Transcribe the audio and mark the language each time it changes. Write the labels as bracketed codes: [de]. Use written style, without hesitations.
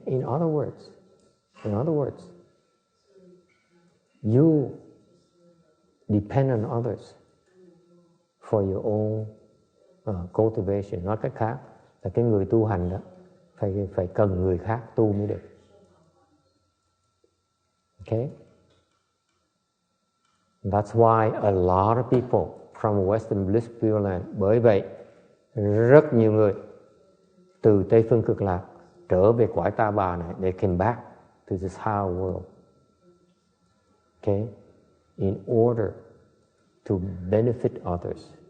[en] In other words, you depend on others for your own cultivation. [vi] Nói cách khác là cái người tu hành đó phải cần người khác tu mới được. [en] Okay? That's why a lot of people from Western Bliss Pure Land, [vi] bởi vậy rất nhiều người từ Tây Phương Cực Lạc trở về cõi Ta Bà này, [en] they came back to this higher world. Okay? In order to benefit others.